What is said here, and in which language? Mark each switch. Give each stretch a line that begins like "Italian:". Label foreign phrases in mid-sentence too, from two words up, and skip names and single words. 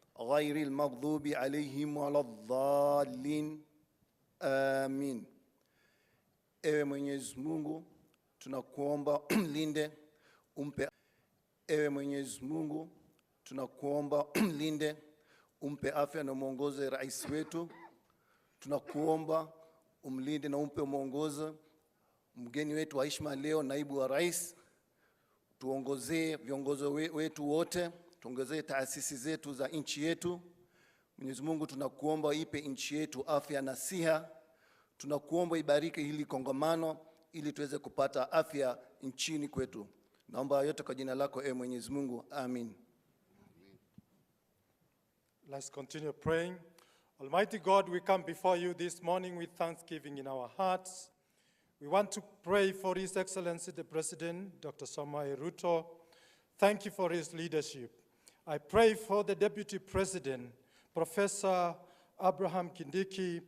Arabic: غير المغضوب عليهم ولا الضالين آمين.
Swahili: Ewe Mwenyezi Mungu, tunakuomba linde umpe. Ewe Mwenyezi Mungu, tunakuomba linde umpe afya na muongoze rais wetu. Tunakuomba umlinde na umpe muongozo mgeni wetu wa heshima leo, naibu wa rais. Tuongozee viongozi wetu wote, tuongezee taasisi zetu za nchi yetu. Mwenyezi Mungu, tunakuomba ipe nchi yetu afya na siha. Tunakuomba ibariki hili kongamano ili tuweze kupata afya nchini kwetu. Naomba yote kwa jina lako ewe Mwenyezi Mungu. Amin.
English: Let's continue praying. Almighty God, we come before you this morning with thanksgiving in our hearts. We want to pray for His Excellency the President, Dr. Samoei Ruto. Thank you for his leadership. I pray for the Deputy President, Professor Abraham Kindiki.